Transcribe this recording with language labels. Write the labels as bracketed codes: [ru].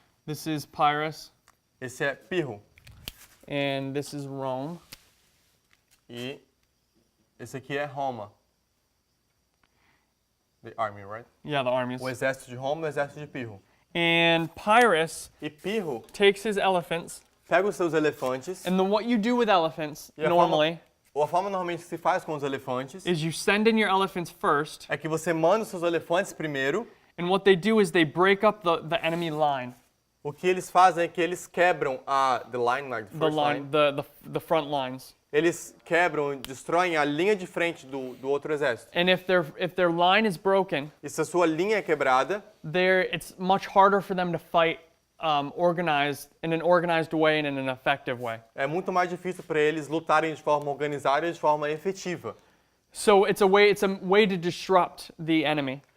[en] This is Pyrrhus, [pt] Esse é Pirro. [en] and this is Rome. [pt] E esse aqui é Roma. [en] The army, right? Yeah, the armies. [pt] O exército de Roma e o exército de Pirro. [en] And Pyrrhus [pt] E Pirro [en] takes his elephants, [pt] pega os seus elefantes. [en] and then what you do with elephants [pt] E a [en] normally [pt] forma normalmente que se faz com os elefantes [en] is you send in your elephants first, [pt] é que você manda os seus elefantes primeiro. [en] and what they do is they break up the enemy line, [pt] O que eles fazem é que eles quebram [en] the line, like the the first line, line. the front lines. [pt] Eles quebram, destroem a linha de frente do outro exército. [en] And if their line is broken, [pt] E se a sua linha é quebrada, [en] it's much harder for them to fight organized in an organized way and in an effective way. [pt] É muito mais difícil para eles lutarem de forma organizada e de forma efetiva. [en] So it's a way to disrupt the enemy.